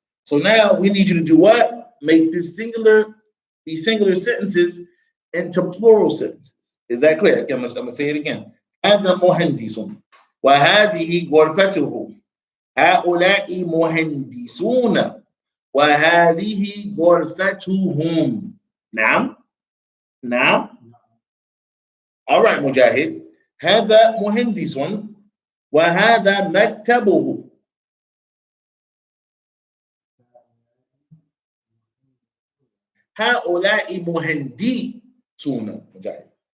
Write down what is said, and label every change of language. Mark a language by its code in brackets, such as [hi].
[en] So now we need you to do what? Make these singular sentences into plural sentences. Is that clear? Okay, I'm going to say it again. [ar] هذا مهندس وهذه غرفته. هؤلاء مهندسون وهذه غرفتهم. نعم. نعم. [en] All right, مجاهد. [ar] هذا مهندس وهذا مكتبه. هؤلاء مهندسون. مجاهد.